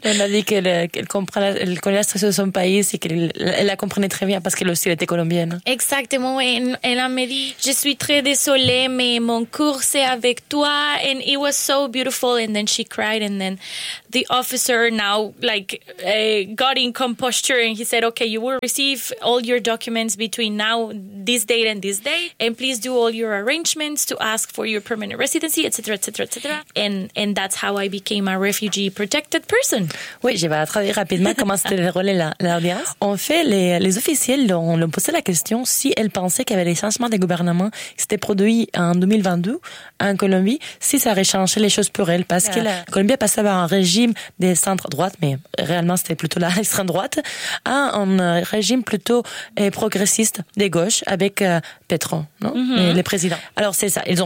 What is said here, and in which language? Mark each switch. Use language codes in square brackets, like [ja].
[fr] Elle a dit qu'elle connaît la situation de son pays et qu'elle la comprenait très bien parce qu'elle aussi était colombienne. Exactement. Et elle m'a dit, je suis très désolée, mais mon cours c'est avec toi. [en] And it was so beautiful. And then she cried. And then the officer now like got in composure and he said, okay, you will receive all your documents between now, this date and this day. And please do all your arrangements to ask for your permanent residency, etc. And that's how I became a refugee protected person. [fr] Oui, je vais traduire rapidement comment s'était déroulée l'audience. En fait, les officiels l'ont posé la question si elle pensait qu'il y avait des changements de gouvernement qui s'étaient produits en 2022 en Colombie, si ça aurait changé les choses pour elle. Parce que la Colombie a passé par un régime des centre-droite, mais réellement c'était plutôt l'extrême-droite, à un régime plutôt progressiste des gauches avec Petro, non? Mm-hmm. Les présidents. Alors c'est ça.